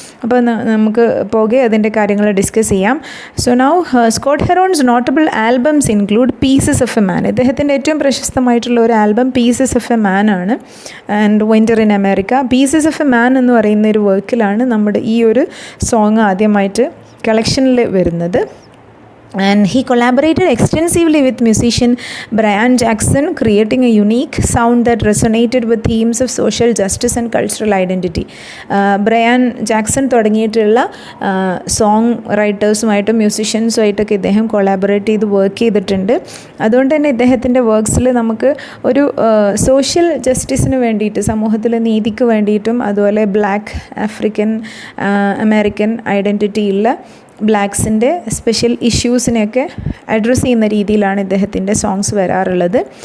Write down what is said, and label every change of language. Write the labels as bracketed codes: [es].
[ml] അപ്പോൾ നമുക്ക് പോകെ അതിൻ്റെ കാര്യങ്ങൾ ഡിസ്കസ് ചെയ്യാം. [en] So now Scott Heron's notable albums include Pieces of a Man. [ml] ഇദ്ദേഹത്തിൻ്റെ ഏറ്റവും പ്രശസ്തമായിട്ടുള്ള ഒരു album pieces of a man ആണ്, and winter in America. Pieces of a man എന്ന് പറയുന്ന ഒരു വർക്കിലാണ് നമ്മുടെ ഈ ഒരു സോങ് ആദ്യമായിട്ട് കളക്ഷനിൽ വരുന്നത്. [en] And he collaborated extensively with musician Brian Jackson, creating a unique sound that resonated with themes of social justice and cultural identity. [ml] Brian Jackson തുടങ്ങിയിട്ടുള്ള song റൈറ്റേഴ്സുമായിട്ടും മ്യൂസിഷ്യൻസുമായിട്ടൊക്കെ ഇദ്ദേഹം കൊളാബറേറ്റ് ചെയ്ത് വർക്ക് ചെയ്തിട്ടുണ്ട്. അതുകൊണ്ട് തന്നെ ഇദ്ദേഹത്തിൻ്റെ വർക്ക്സിൽ നമുക്ക് ഒരു സോഷ്യൽ ജസ്റ്റിസിന് വേണ്ടിയിട്ട്, സമൂഹത്തിലെ നീതിക്ക് വേണ്ടിയിട്ടും, അതുപോലെ black, African American ഐഡൻറ്റിറ്റിയുള്ള ബ്ലാക്സിൻ്റെ special ഇഷ്യൂസിനെയൊക്കെ address ചെയ്യുന്ന രീതിയിലാണ് ഇദ്ദേഹത്തിൻ്റെ സോങ്സ് വരാറുള്ളത്.